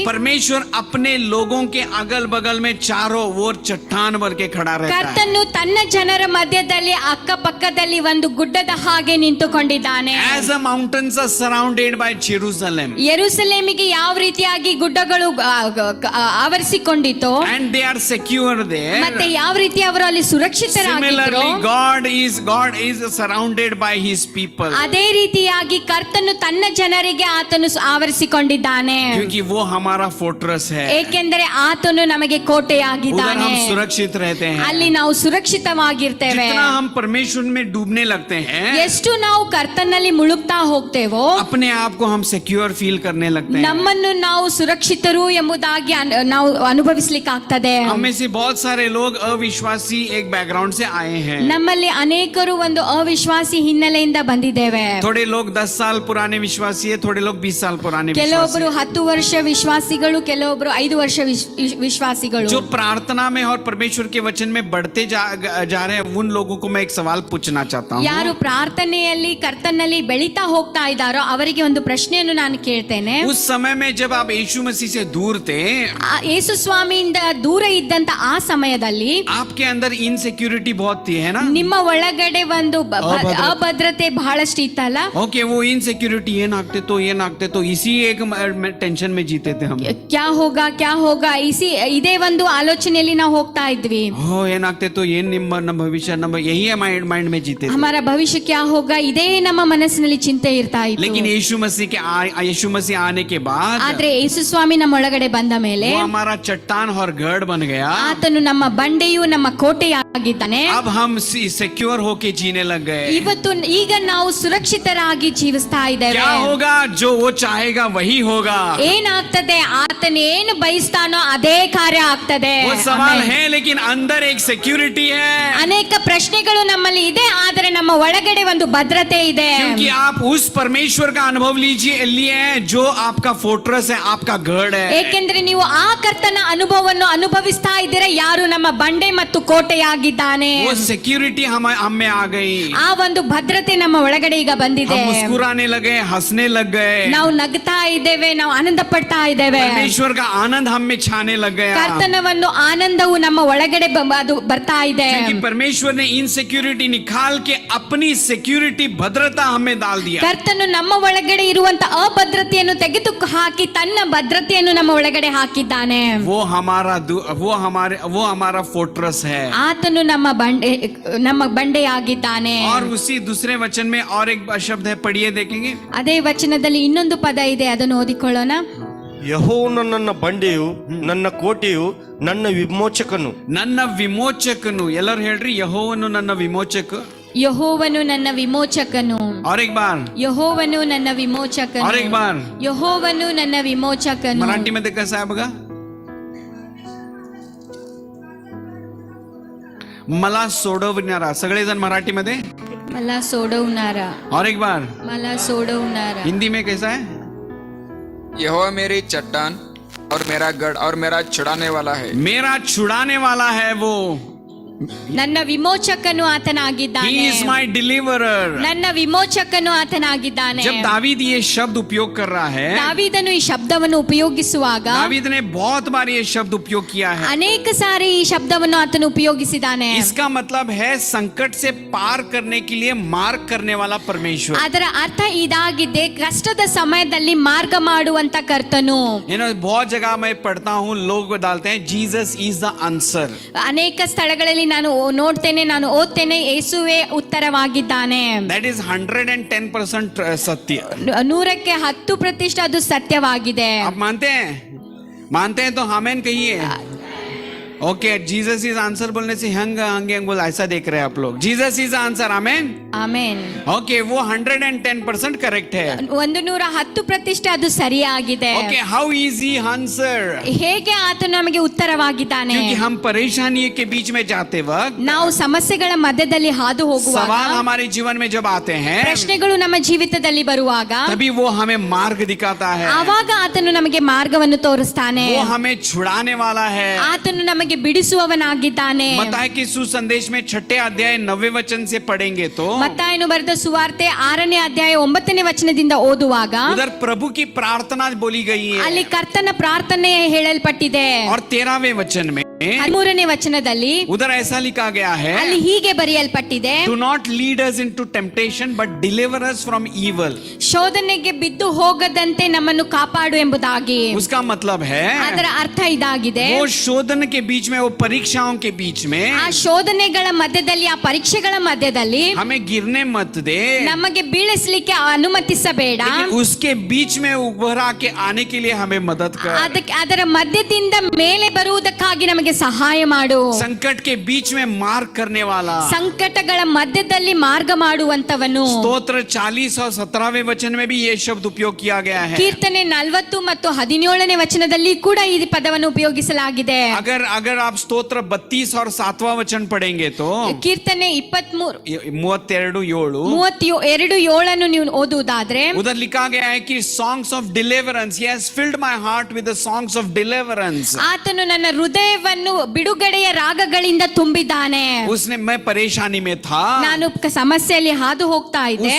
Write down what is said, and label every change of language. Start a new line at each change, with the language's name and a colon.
Hindi: परमेश्वर अपने लोगों के अगल बगल में चारों ओर चट्टान बन के खड़ा रहता है.
Kannada: ಕರ್ತನು ತನ್ನ ಜನರ ಮಧ್ಯದಲ್ಲಿ ಅಕ್ಕಪಕ್ಕದಲ್ಲಿ ಒಂದು ಗುಡ್ಡದ ಹಾಗೆ ನಿಂತುಕೊಂಡಿದ್ದಾನೆ.
English: As the mountains are surrounded by Jerusalem,
Kannada: ಯೆರೂಸಲೇಮಿಗೆ ಯಾವ ರೀತಿಯಾಗಿ ಗುಡ್ಡಗಳು ಆವರಿಸಿಕೊಂಡಿತ್ತು,
English: and they are secure there.
Kannada: ಮತ್ತೆ ಯಾವ ರೀತಿ ಅವರು ಅಲ್ಲಿ ಸುರಕ್ಷಿತರಾಗಿದ್ರು,
English: Similarly, God is surrounded by His people.
Kannada: ಅದೇ ರೀತಿಯಾಗಿ ಕರ್ತನು ತನ್ನ ಜನರಿಗೆ ಆತನು ಆವರಿಸಿಕೊಂಡಿದ್ದಾನೆ.
Hindi: क्योंकि वो हमारा फोर्ट्रेस है.
Kannada: ಏಕೆಂದರೆ ಆತನು ನಮಗೆ
Hindi: उधर
Kannada: ಕೋಟೆಯಾಗಿದ್ದಾನೆ.
Hindi: हम सुरक्षित रहते हैं.
Kannada: ಅಲ್ಲಿ ನಾವು ಸುರಕ್ಷಿತವಾಗಿರ್ತೇವೆ.
Hindi: जितना हम परमेश्वर में डूबने लगते हैं,
Kannada: ಎಷ್ಟು ನಾವು ಕರ್ತನಲ್ಲಿ ಮುಳುಗ್ತಾ ಹೋಗ್ತೇವೋ
Hindi: अपने आप को हम सिक्योर फील करने लगते हैं।
Kannada: ನಮ್ಮನ್ನು ನಾವು ಸುರಕ್ಷಿತರು ಎಂಬುದಾಗಿ ನಾವು ಅನುಭವಿಸ್ಲಿಕ್ಕೆ ಆಗ್ತದೆ.
Hindi: हम में से बहुत सारे लोग अविश्वासी एक बैकग्राउंड से आए हैं।
Kannada: ನಮ್ಮಲ್ಲಿ ಅನೇಕರು ಒಂದು ಅವಿಶ್ವಾಸಿ ಹಿನ್ನೆಲೆಯಿಂದ ಬಂದಿದ್ದೇವೆ.
Hindi: थोड़े लोग 10 साल पुराने विश्वासी है, थोड़े लोग 20 साल पुराने विश्वासी
Kannada: ಕೆಲವೊಬ್ಬರು 10 ವರ್ಷ ವಿಶ್ವಾಸಿಗಳು, ಕೆಲವೊಬ್ಬರು 5 ವರ್ಷ ವಿಶ್ವಾಸಿಗಳು.
Hindi: जो प्रार्थना में और परमेश्वर के वचन में बढ़ते जा रहे हैं, उन लोगों को मैं एक सवाल पूछना चाहता हूँ।
Kannada: ಯಾರು ಪ್ರಾರ್ಥನೆಯಲ್ಲಿ ಕರ್ತನಲ್ಲಿ ಬೆಳೀತಾ ಹೋಗ್ತಾ ಇದ್ದಾರೋ ಅವರಿಗೆ ಒಂದು ಪ್ರಶ್ನೆಯನ್ನು ನಾನು ಕೇಳ್ತೇನೆ.
Hindi: उस समय में जब आप यीशु मसीह से दूर थे,
Kannada: ಯೇಸು ಸ್ವಾಮಿಯಿಂದ ದೂರ ಇದ್ದಂತ ಆ ಸಮಯದಲ್ಲಿ
Hindi: आपके अंदर इनसिक्योरिटी बहुत थी, है ना?
Kannada: ನಿಮ್ಮ ಒಳಗಡೆ ಒಂದು ಅಭದ್ರತೆ ಬಹಳಷ್ಟು ಇತ್ತಲ್ಲ.
Hindi: ओके, वो इनसिक्योरिटी
Kannada: ಏನಾಗ್ತೆ
Hindi: तो इसी एक टेंशन में जीते थे हम। ಕ್ಯಾ ಹೋಗಾ
Kannada: ಇದೇ ಒಂದು ಆಲೋಚನೆಯಲ್ಲಿ ನಾವು ಹೋಗ್ತಾ ಇದ್ವಿ. ಏನಾಗ್ತೆ
Hindi: तो
Kannada: ಏನ್ ನಮ್ಮ ಭವಿಷ್ಯ, ನಮ್ಮ
Hindi: यही माइंड में जीते थे। ಹಮಾರಾ ಭವಿಷ್ಯ ಕ್ಯಾ ಹೋಗಾ
Kannada: ಇದೇ ನಮ್ಮ ಮನಸ್ಸಿನಲ್ಲಿ ಚಿಂತೆ ಇರ್ತಾ ಇತ್ತು.
Hindi: लेकिन यीशु मसीह आने के बाद,
Kannada: ಆದ್ರೆ ಯೇಸು ಸ್ವಾಮಿ ನಮ್ಮ ಒಳಗಡೆ ಬಂದ ಮೇಲೆ
Hindi: वो हमारा चट्टान और गढ़ बन गया।
Kannada: ಆತನು ನಮ್ಮ ಬಂಡೆಯು ನಮ್ಮ ಕೋಟೆಯಾಗಿದ್ದಾನೆ.
Hindi: अब हम सिक्योर होके जीने लग गए।
Kannada: ಈಗ ನಾವು ಸುರಕ್ಷಿತರಾಗಿ ಜೀವಿಸ್ತಾ ಇದ್ದೇವೆ.
Hindi: क्या होगा? जो वो चाहेगा वही होगा।
Kannada: ಏನಾಗ್ತದೆ? ಆತನು ಏನು ಬಯಸ್ತಾನೋ ಅದೇ ಕಾರ್ಯ ಆಗ್ತದೆ.
Hindi: वो सवाल है, लेकिन अंदर एक सिक्योरिटी है।
Kannada: ಅನೇಕ ಪ್ರಶ್ನೆಗಳು ನಮ್ಮಲ್ಲಿ ಇದೆ, ಆದರೆ ನಮ್ಮ ಒಳಗಡೆ ಒಂದು ಭದ್ರತೆ ಇದೆ.
Hindi: क्योंकि आप उस परमेश्वर का अनुभव लिए जो आपका फोर्ट्रेस है, आपका गढ़ है।
Kannada: ಏಕೆಂದ್ರೆ ನೀವು ಆ ಕರ್ತನ ಅನುಭವವನ್ನು ಅನುಭವಿಸ್ತಾ ಇದ್ದೀರಾ, ಯಾರು ನಮ್ಮ ಬಂಡೆ ಮತ್ತು ಕೋಟೆಯಾಗಿದ್ದಾನೆ.
Hindi: वो सिक्योरिटी हम में आ गई।
Kannada: ಆ ಒಂದು ಭದ್ರತೆ ನಮ್ಮ ಒಳಗಡೆ ಈಗ ಬಂದಿದೆ.
Hindi: हम मुस्कुराने लगे, हंसने लग गए।
Kannada: ನಾವು ನಗ್ತಾ ಇದ್ದೇವೆ, ನಾವು ಆನಂದ ಪಡ್ತಾ ಇದ್ದೇವೆ.
Hindi: परमेश्वर का आनंद हम में छाने लग गया।
Kannada: ಕರ್ತನ ಒಂದು ಆನಂದವು ನಮ್ಮ ಒಳಗಡೆ ಅದು ಬರ್ತಾ ಇದೆ.
Hindi: क्योंकि परमेश्वर ने इनसिक्योरिटी निकाल के अपनी सिक्योरिटी भद्रता हमें डाल दिया।
Kannada: ಕರ್ತನು ನಮ್ಮ ಒಳಗಡೆ ಇರುವಂತ ಅಭದ್ರತೆಯನ್ನು ತೆಗೆದು ಹಾಕಿ ತನ್ನ ಭದ್ರತೆಯನ್ನು ನಮ್ಮ ಒಳಗಡೆ ಹಾಕಿದ್ದಾನೆ.
Hindi: वो हमारा फोर्ट्रेस है।
Kannada: ಆತನು ನಮ್ಮ ಬಂಡೆಯಾಗಿದ್ದಾನೆ.
Hindi: और उसी दूसरे वचन में और एक शब्द है, पढ़िए देखेंगे।
Kannada: ಅದೇ ವಚನದಲ್ಲಿ ಇನ್ನೊಂದು ಪದ ಇದೆ, ಅದನ್ನು ಓದಿಕೊಳ್ಳೋಣ. ಯೆಹೋವನು ನನ್ನ ಬಂಡೆಯು, ನನ್ನ ಕೋಟೆಯು, ನನ್ನ ವಿಮೋಚಕನು. ನನ್ನ ವಿಮೋಚಕನು. ಎಲ್ಲರೂ ಹೇಳ್ರಿ, ಯೆಹೋವನು ನನ್ನ ವಿಮೋಚಕ. ಯೆಹೋವನು ನನ್ನ ವಿಮೋಚಕನು.
Hindi: और एक बार,
Kannada: ಯೆಹೋವನು ನನ್ನ ವಿಮೋಚಕನು.
Hindi: और एक बार,
Kannada: ಯೆಹೋವನು ನನ್ನ ವಿಮೋಚಕನು.
Marathi: मराठी मध्ये कसं आहे बघा. मला सोडवणारा. सगळेजण मराठीमध्ये. मला सोडवणारा.
Hindi: और एक बार,
Marathi: मला सोडवणारा.
Hindi: हिंदी में कैसा है? यहोवा मेरी चट्टान और मेरा गढ़ और मेरा छुड़ाने वाला है। मेरा छुड़ाने वाला है वो।
Kannada: ನನ್ನ ವಿಮೋಚಕನು ಆತನಾಗಿದ್ದಾನೆ.
English: He is my deliverer.
Kannada: ನನ್ನ ವಿಮೋಚಕನು ಆತನಾಗಿದ್ದಾನೆ.
Hindi: जब दावीद ये शब्द उपयोग कर रहा है,
Kannada: ದಾವೀದನು ಈ ಶಬ್ದವನ್ನು ಉಪಯೋಗಿಸುವಾಗ
Hindi: दावीद ने बहुत बार ये शब्द उपयोग किया है।
Kannada: ಅನೇಕ ಸಾರಿ ಈ ಶಬ್ದವನ್ನು ಆತನು ಉಪಯೋಗಿಸಿದ್ದಾನೆ.
Hindi: इसका मतलब है संकट से पार करने के लिए मार्ग करने वाला परमेश्वर।
Kannada: ಅದರ ಅರ್ಥ ಇದಾಗಿದೆ, ಕಷ್ಟದ ಸಮಯದಲ್ಲಿ ಮಾರ್ಗ ಮಾಡುವಂತ ಕರ್ತನು.
Hindi: बहुत जगह मैं पढ़ता हूँ, लोग डालते हैं
English: Jesus is the answer.
Kannada: ಅನೇಕ ಸ್ಥಳಗಳಲ್ಲಿ ನಾನು ನೋಡ್ತೇನೆ, ನಾನು ಓದ್ತೇನೆ, ಯೇಸುವೇ ಉತ್ತರವಾಗಿದ್ದಾನೆ.
English: That is 110% सत्य।
Kannada: 100ಕ್ಕೆ 10% ಅದು ಸತ್ಯವಾಗಿದೆ.
Hindi: आप मानते हैं तो आमेन कहिए। ओके,
English: Jesus is answer
Hindi: बोलने से हंगे बोल ऐसा देख रहे हैं आप लोग।
English: Jesus is answer, amen
Kannada: amen.
Hindi: Okay, वो 110% करेक्ट है।
Kannada: 110% ಅದು ಸರಿಯಾಗಿದೆ.
English: Okay, how easy answer.
Kannada: ಹೇಗೆ ಆತನು ನಮಗೆ ಉತ್ತರವಾಗಿದ್ದಾನೆ?
Hindi: क्योंकि हम परेशानी के बीच में जाते वक्त,
Kannada: ನಾವು ಸಮಸ್ಯೆಗಳ ಮಧ್ಯದಲ್ಲಿ ಹಾದು ಹೋಗುವಾಗ,
Hindi: सवाल हमारे जीवन में जब आते हैं,
Kannada: ಪ್ರಶ್ನೆಗಳು ನಮ್ಮ ಜೀವಿತದಲ್ಲಿ ಬರುವಾಗ,
Hindi: तभी वो हमें मार्ग दिखाता है।
Kannada: ಆವಾಗ ಆತನು ನಮಗೆ ಮಾರ್ಗವನ್ನು ತೋರಿಸ್ತಾನೆ.
Hindi: वो हमें छुड़ाने वाला है।
Kannada: ಆತನು ನಮಗೆ ಬಿಡಿಸುವವನಾಗಿದ್ದಾನೆ.
Hindi: मत्ताई के सुसंदेश में 6 अध्याय 9 वचन से पढ़ेंगे तो
Kannada: ಮತ್ತಾಯನು ಬರೆದ ಸುವಾರ್ತೆ 6ನೇ ಅಧ್ಯಾಯ 9ನೇ ವಚನದಿಂದ ಓದುವಾಗ,
Hindi: उधर प्रभु की प्रार्थना बोली गई है।
Kannada: ಅಲ್ಲಿ ಕರ್ತನ ಪ್ರಾರ್ಥನೆ ಹೇಳಲ್ಪಟ್ಟಿದೆ.
Hindi: और 13वें वचन में
Kannada: 13ನೇ ವಚನದಲ್ಲಿ
Hindi: उधर ऐसा लिखा गया है,
Kannada: ಅಲ್ಲಿ ಹೀಗೆ ಬರೆಯಲ್ಪಟ್ಟಿದೆ,
English: do not lead us into temptation but deliver us from evil।
Kannada: ಶೋಧನೆಗೆ ಬಿದ್ದು ಹೋಗದಂತೆ ನಮ್ಮನ್ನು ಕಾಪಾಡು ಎಂಬುದಾಗಿ.
Hindi: उसका मतलब है,
Kannada: ಅದರ ಅರ್ಥ ಇದಾಗಿದೆ,
Hindi: वो शोधन के बीच में, वो परीक्षाओं के बीच में
Kannada: ಆ ಶೋಧನೆಗಳ ಮಧ್ಯದಲ್ಲಿ, ಆ ಪರೀಕ್ಷೆಗಳ ಮಧ್ಯದಲ್ಲಿ
Hindi: हमें गिरने मत दे,
Kannada: ನಮಗೆ ಬೀಳಿಸಲಿಕ್ಕೆ ಅನುಮತಿಸಬೇಡ.
Hindi: लेकिन उसके बीच में उभरा के आने के लिए हमें मदद कर।
Kannada: ಅದರ ಮಧ್ಯದಿಂದ ಮೇಲೆ ಬರುವುದಕ್ಕಾಗಿ ನಮಗೆ ನನಗೆ ಸಹಾಯ ಮಾಡು.
Hindi: संकट के बीच में मार्ग करने वाला.
Kannada: ಸಂಕಟಗಳ ಮಧ್ಯದಲ್ಲಿ ಮಾರ್ಗ ಮಾಡುವಂತವನು.
Hindi: स्तोत्र 40 और 17वें वचन में भी ये शब्द उपयोग किया गया है.
Kannada: ಕೀರ್ತನೆ 40 ಮತ್ತು 17ನೇ ವಚನದಲ್ಲಿ ಕೂಡ ಈ ಪದವನ್ನು ಉಪಯೋಗಿಸಲಾಗಿದೆ.
Hindi: अगर आप स्तोत्र 32 और 7वां वचन पढ़ेंगे तो
Kannada: ಕೀರ್ತನೆ 23 32:7 ನೀವು ಓದುವುದಾದ್ರೆ
Hindi: उधर लिखा गया है कि
English: songs of deliverance. He has filled my heart with the songs of deliverance.
Kannada: ಆತನು ನನ್ನ ಹೃದಯವನ್ನು ಬಿಡುಗಡೆಯ ರಾಗಗಳಿಂದ ತುಂಬಿದ್ದಾನೆ.
Hindi: उसने मैं परेशानी में था,
Kannada: ನಾನು समस्ಯೆಯಲ್ಲಿ ಹಾದು ಹೋಗ್ತಾ ಇದ್ದೆ.